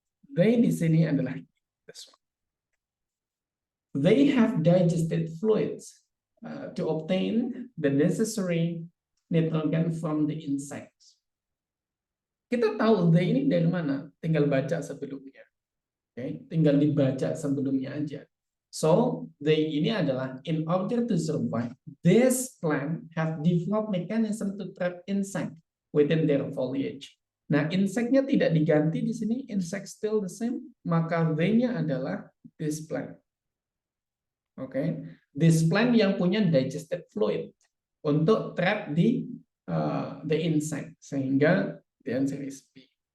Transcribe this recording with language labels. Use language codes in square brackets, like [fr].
[en] They [id] di sini adalah [en] this one. They have digested fluids to obtain the necessary nitrogen from the insects. [id] Kita tahu they ini dari mana? Tinggal baca sebelumnya. Oke, tinggal dibaca sebelumnya aja. [en] So, they [id] ini adalah [en] in order to survive, this plant have developed mechanism to trap insect within their foliage. [id] Nah, insectnya tidak diganti di sini, [en] insect still the same, [id] maka they-nya adalah this plant. [en] Oke, this plant [id] yang punya [en] digestive fluid untuk trap di the insect, [id] sehingga [en] the answer is B.